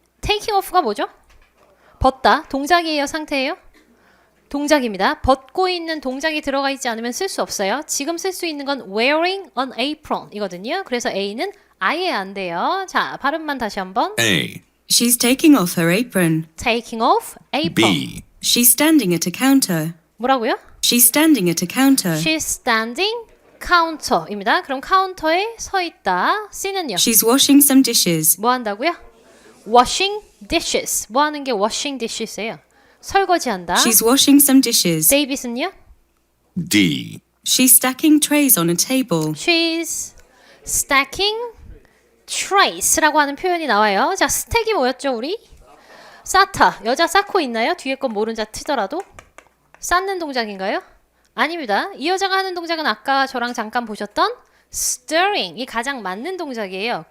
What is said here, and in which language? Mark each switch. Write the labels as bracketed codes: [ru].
[en] taking off가 [ko] 뭐죠? 벗다. 동작이에요? 상태예요? 동작입니다. 벗고 있는 동작이 들어가 있지 않으면 쓸 수 없어요. 지금 쓸 수 있는 건 [en] wearing an apron [ko] 이거든요. 그래서 A는 아예 안 돼요. 자, 발음만 다시 한번. [en] A. She's taking off her apron. taking off apron. B. She's standing at a counter. [ko] 뭐라고요? [en] She's standing at a counter. She's standing counter [ko] 입니다. 그럼 카운터에 서 있다. C는요? [en] She's washing some dishes. [ko] 뭐 한다고요? [en] washing dishes. [ko] 뭐 하는 게 washing dishes예요? 설거지한다. [en] She's washing some dishes. [ko] 데이빗은요? [en] D. She's stacking trays on a table. She's stacking trays [ko] 라고 하는 표현이 나와요. 자, 스택이 뭐였죠, 우리? 쌓다. 여자 쌓고 있나요? 뒤에 건 모른 자 치더라도? 쌓는 동작인가요? 아닙니다. 이 여자가 하는 동작은 아까 저랑 잠깐 보셨던 stirring이 가장 맞는 동작이에요.